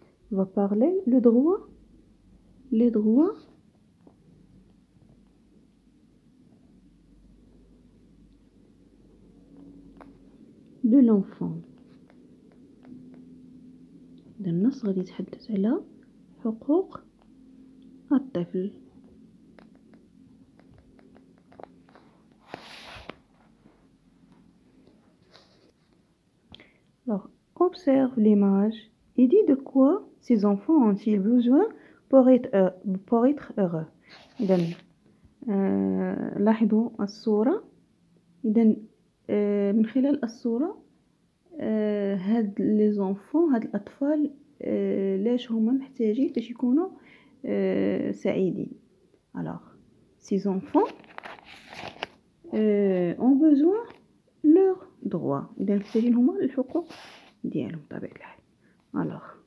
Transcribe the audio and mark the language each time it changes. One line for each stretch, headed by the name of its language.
French: les droits de l'enfant.
Arabic: ده النص غادي يتحدث على حقوق الطفل.
French: Alors, observe l'image et dis de quoi ces enfants ont-ils besoin pour être heureux.
Arabic: إذن لاحظوا الصورة. إذن من خلال الصورة هاد لي زونفون، هاد الأطفال لاش هما محتاجين باش يكونوا سعيدين.
French: Alors, ces enfants ont besoin leurs droits.
Arabic: إذا محتاجين هما الحقوق ديالهم بطبيعة الحال.